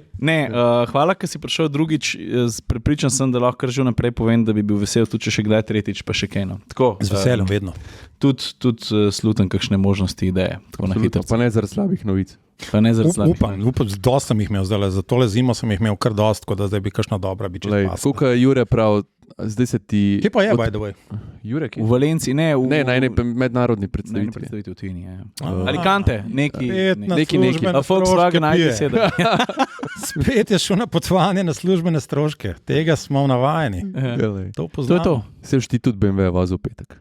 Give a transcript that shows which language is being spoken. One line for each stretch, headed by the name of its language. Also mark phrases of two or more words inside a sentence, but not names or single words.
Slovenian: Ne, hvala, ker si prišel drugič. Prepričan sem, da lahko že naprej povem, da bi bil vesel tudi še kdaj tretjič, pa še kaj. Z veseljem vedno. Tudi slutim kakšne možnosti, ideje. Pa ne zaradi slabih novic. Upam, dosta sem jih imel zdaj, za tole zimo sem jih imel kar dost, tako da zdaj bi kakšna dobra bi čez pas. Tukaj Jure prav, zdaj se ti... Kje pa je,
English: by the way?
Slovenian: Jure, kje? V Valenciji, ne. Na eni mednarodni predstavitvi. Predstavitvi v tujini, ja. Alicante, neki. Volkswagen ID7. Spet je šel na potovanje na službene stroške. Tega smo navajeni. To poznamo. To je to. Se ti tudi BMW vozil v petek?